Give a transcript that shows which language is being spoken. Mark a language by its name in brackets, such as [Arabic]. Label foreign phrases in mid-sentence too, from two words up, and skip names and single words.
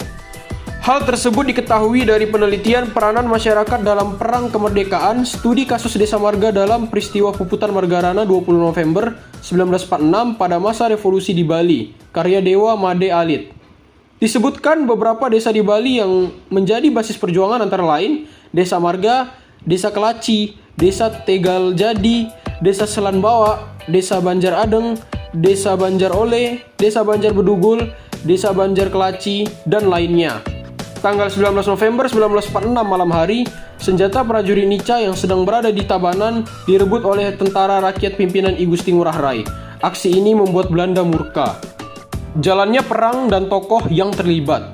[Indonesian] Hal tersebut diketahui dari penelitian peranan masyarakat dalam Perang Kemerdekaan, studi kasus Desa Marga dalam peristiwa Puputan Margarana 20 November 1946 pada masa revolusi di Bali, karya Dewa Made Alit. Disebutkan beberapa desa di Bali yang menjadi basis perjuangan antara lain Desa Marga, Desa Kelaci, Desa Tegal Jadi, Desa Selan Bawa, Desa Banjar Adeng, Desa Banjar Ole, Desa Banjar Bedugul, Desa Banjar Kelaci, dan lainnya. Tanggal 19 November 1946 malam hari, senjata prajurit Nica yang sedang berada di Tabanan direbut oleh tentara rakyat pimpinan I Gusti Ngurah Rai. Aksi ini membuat Belanda murka. Jalannya perang dan tokoh yang terlibat.